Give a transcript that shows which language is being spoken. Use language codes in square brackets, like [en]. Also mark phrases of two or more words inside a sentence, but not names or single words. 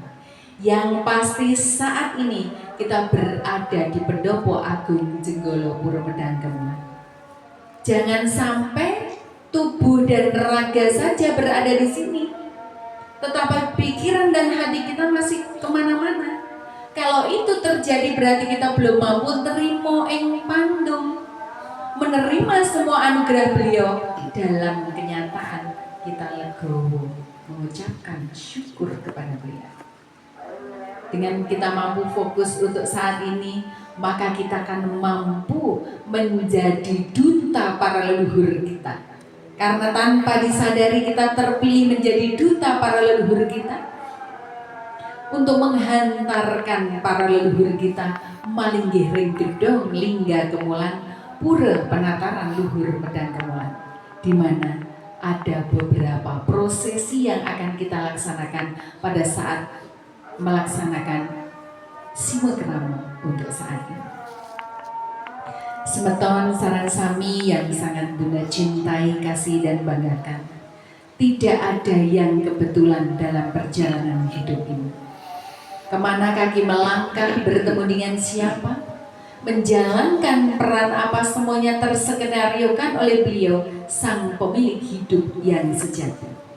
[id] Yang pasti saat ini kita berada di Pendopo Agung Jenggolo Puro Medang Kemulan. Jangan sampai tubuh dan raga saja berada di sini, tetapi pikiran dan hati kita masih kemana-mana. Kalau itu terjadi berarti kita belum mampu [jv] terima ing pandum, [id] menerima semua anugerah beliau. Dalam kenyataan kita legowo mengucapkan syukur kepada beliau. Dengan kita mampu fokus untuk saat ini, maka kita akan mampu menjadi duta para leluhur kita. Karena tanpa disadari kita terpilih menjadi duta para leluhur kita untuk menghantarkan para leluhur kita [ban] malinggih ring gedong lingga kemulan [id] pura penataran luhur Medang Kemulan, di mana ada beberapa prosesi yang akan kita laksanakan pada saat melaksanakan Simo Kramo untuk saat ini. [ban] Semeton sareng sami [id] yang sangat Bunda cintai, kasih dan banggakan. Tidak ada yang kebetulan dalam perjalanan hidup ini. Kemana kaki melangkah, bertemu dengan siapa, menjalankan peran apa, semuanya tersekenariokan oleh beliau, sang pemilik hidup yang sejati.